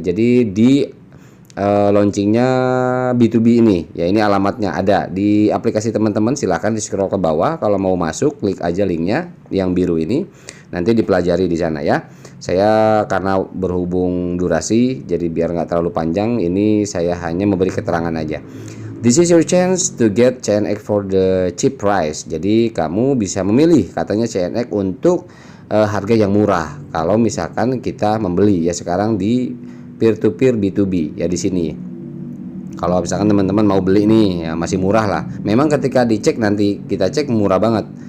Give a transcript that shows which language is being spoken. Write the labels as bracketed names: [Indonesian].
[Indonesian] Jadi di launchingnya B2B ini ya, ini alamatnya ada di aplikasi teman-teman. Silahkan di scroll ke bawah, kalau mau masuk klik aja linknya yang biru ini, nanti dipelajari di sana ya. Saya karena berhubung durasi jadi biar nggak terlalu panjang, ini saya hanya memberi keterangan aja. [English] This is your chance to get CNX for the cheap price. [Indonesian] Jadi kamu bisa memilih katanya CNX untuk harga yang murah kalau misalkan kita membeli ya sekarang di peer to peer B2B ya di sini. Kalau misalkan teman-teman mau beli nih ya masih murah lah. Memang ketika dicek nanti kita cek murah banget.